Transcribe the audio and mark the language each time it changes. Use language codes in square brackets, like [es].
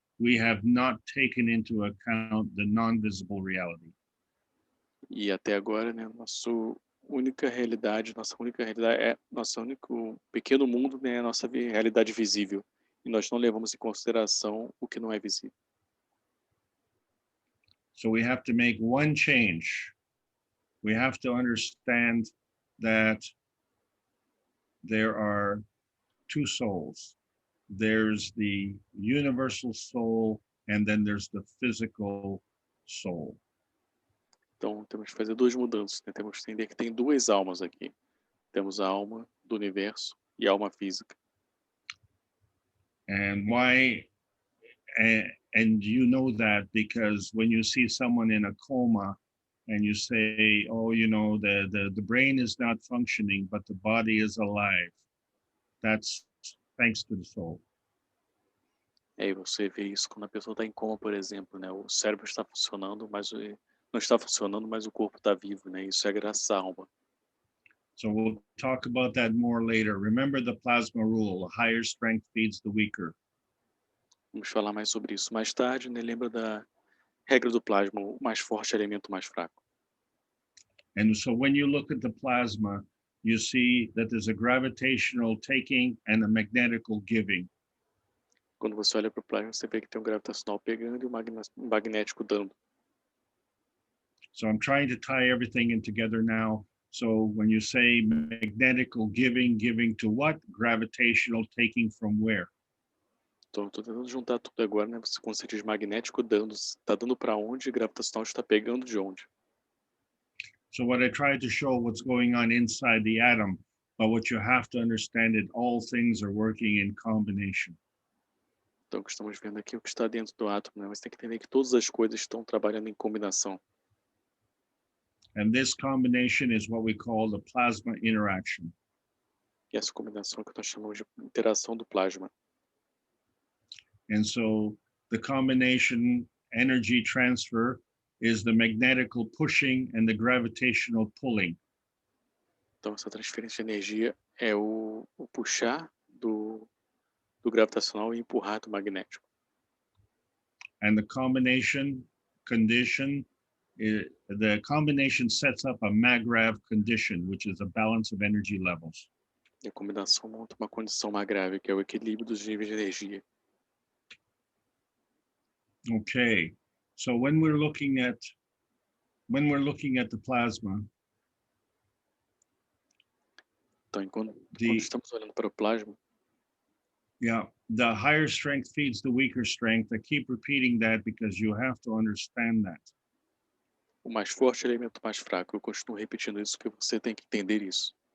[en] We have not taken into account the non-visible reality. [pt] E até agora, né, nossa única realidade é nosso único pequeno mundo, né, a nossa realidade visível. E nós não levamos em consideração o que não é visível. [en] So we have to make one change. We have to understand that there are two souls. There's the universal soul, and then there's the physical soul. [pt] Então, temos que fazer duas mudanças, né? Temos que entender que tem duas almas aqui. Temos a alma do universo e a alma física. [en] And why? And you know that because when you see someone in a coma, and you say, "Oh, you know, the brain is not functioning, but the body is alive," that's thanks to the soul. [pt] Aí você vê isso quando a pessoa está em coma, por exemplo, né? O cérebro está funcionando, mas não está funcionando, mas o corpo está vivo, né? Isso é graças à alma. [en] So we'll talk about that more later. Remember the plasma rule: a higher strength feeds the weaker. [pt] Vamos falar mais sobre isso mais tarde, né? Lembra da regra do plasma: o mais forte alimenta o mais fraco. [en] And so when you look at the plasma, you see that there's a gravitational taking and a magnetical giving. [pt] Quando você olha para o plasma, você vê que tem um gravitacional pegando e um magnético dando. [en] So I'm trying to tie everything in together now. So when you say magnetical giving, giving to what? Gravitational taking from where? [pt] Então, estou tentando juntar tudo agora, né? Você quando você diz magnético dando, está dando para onde e gravitacional está pegando de onde. [en] So what I tried to show what's going on inside the atom, but what you have to understand is all things are working in combination. [pt] Então, o que estamos vendo aqui é o que está dentro do átomo, né? Mas tem que entender que todas as coisas estão trabalhando em combinação. [en] And this combination is what we call the plasma interaction. [pt] E essa combinação que nós chamamos de interação do plasma. [en] And so the combination energy transfer is the magnetical pushing and the gravitational pulling. [pt] Então, essa transferência de energia é o puxar do gravitacional e empurrar do magnético. [en] And the combination condition, the combination sets up a MAGRAV condition, which is a balance of energy levels. [pt] E a combinação monta uma condição MAGRAV, que é o equilíbrio dos níveis de energia. [en] Okay, so when we're looking at the plasma, [pt] Então, quando estamos olhando para o plasma, [en] yeah, the higher strength feeds the weaker strength. I keep repeating that because you have to understand that. [pt] o mais forte alimenta o mais fraco. Eu continuo repetindo isso porque você tem que entender isso.